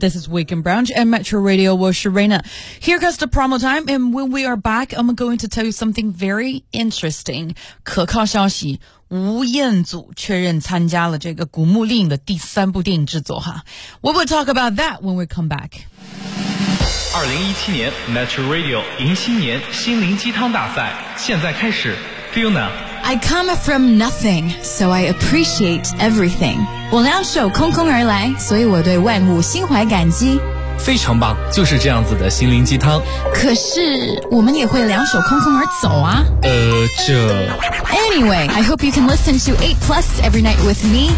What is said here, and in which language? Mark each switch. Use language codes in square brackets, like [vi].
[en] This is Weekend Brunch and Metro Radio with Sharina. Here comes the promo time, and when we are back, I'm going to tell you something very interesting. [zh] 可靠消息，吴彦祖确认参加了这个《古墓丽影》的第三部电影制作哈。 [en] We will talk about that when we come back. [zh] 2017年 Metro Radio 迎新年心灵鸡汤大赛现在开始 ，Fiona。 [en] I come from nothing, so I appreciate everything. [zh] 我两手空空而来，所以我对万物心怀感激。非常棒，就是这样子的心灵鸡汤。可是我们也会两手空空而走啊。这。 [en] Anyway, I hope you can listen to 8 Plus every night with me.